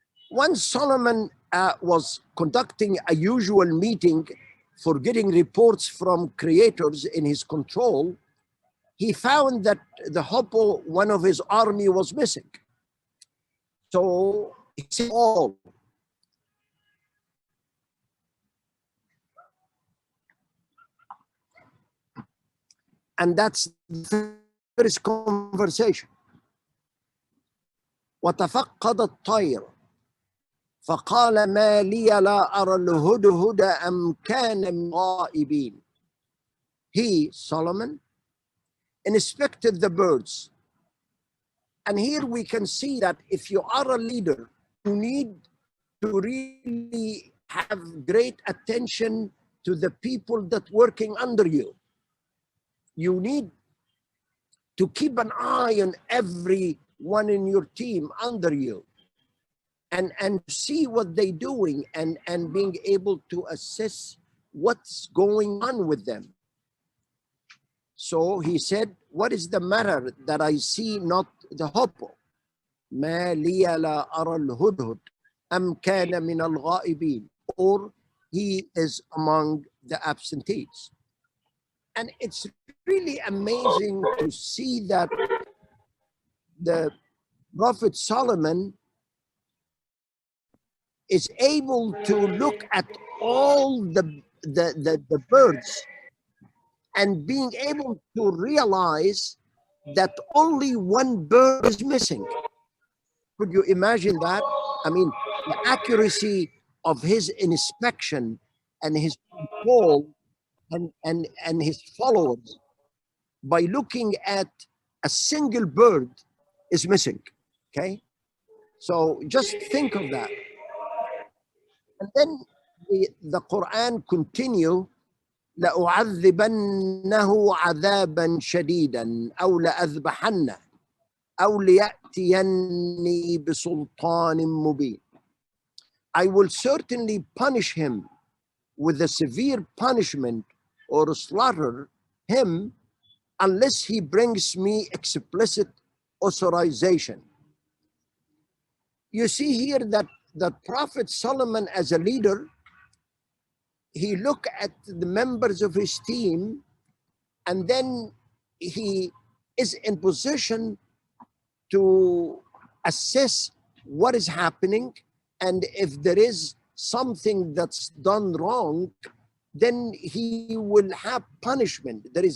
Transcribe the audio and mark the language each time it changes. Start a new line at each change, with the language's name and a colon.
English: Once Solomon was conducting a usual meeting for getting reports from creators in his control, he found that the Hopper, one of his army, was missing. So he said all. And that's the first conversation.
Arabic: وتفقد الطير فقال ما لي لا أرى الهدهد أم كان من الغائبين.
English: He, Solomon, inspected the birds. And here we can see that if you are a leader, you need to really have great attention to the people that working under you. You need to keep an eye on everyone in your team under you and see what they're doing and being able to assess what's going on with them. So he said, what is the matter that I see not the hopper?
Arabic: ما لي لا أرى الهدهد أم كان من الغائبين,
English: or he is among the absentees. And it's really amazing to see that the Prophet Solomon is able to look at all the birds and being able to realize that only one bird is missing. Could you imagine that? I mean, the accuracy of his inspection and his control and his followers by looking at a single bird is missing, okay? So just think of that. And then the Quran continue,
Arabic: لأعذبنه عذابا شديدا أو لأذبحنه أو ليأتيني بسلطان مبين.
English: I will certainly punish him with a severe punishment or slaughter him unless he brings me explicit authorization. You see here that the Prophet Solomon, as a leader, he looked at the members of his team and then he is in position to assess what is happening, and if there is something that's done wrong, then he will have punishment.